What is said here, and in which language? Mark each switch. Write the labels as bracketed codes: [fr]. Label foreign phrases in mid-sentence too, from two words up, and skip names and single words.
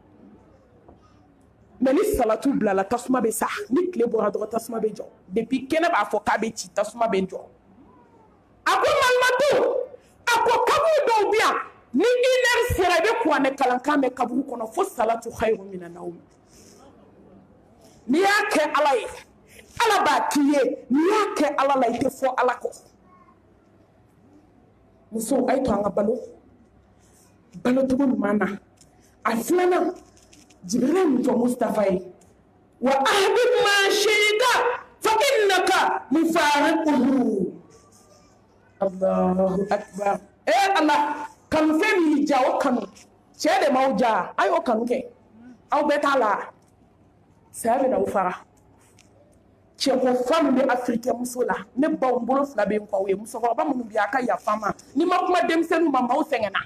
[bm] mɛ ni salatu bilala tasuma bɛ sa ni tile bɔra dɔrɔn tasuma bɛ jɔ depuis kɛnɛ b'a fɔ k'a bɛ ci tasuma bɛ jɔ a ko malimatu a ko kaburu dɔw bɛ yan ni 1 heure sera i bɛ kuranɛ kalankan mɛn kaburu kɔnɔ fo [ar] الصلاة خير من النوم [bm] n'i y'a kɛ ala ye ala b'a k'i ye n'i y'a kɛ ala la i tɛ fɔ ala kɔ musow a ye to an ka balo balocogo ɲuman na a filanan jibirila min fɔ mustafa ye [ar] وأحبب ما شئت فإنك مفارقه الله أكبر [bm] ala kanu fɛn min y'i ja o kanu cɛ de m'aw ja a y'o kanu kɛ aw bɛɛ t'a la saya bɛ n'aw fara cɛko fa min bɛ afirikɛn muso la ne baw n bolo 2 bɛ n kɔ o ye musokɔrɔba minnu bɛ yen a ka yafa n ma ni ma kuma denmisɛnninw ma maaw sɛgɛnna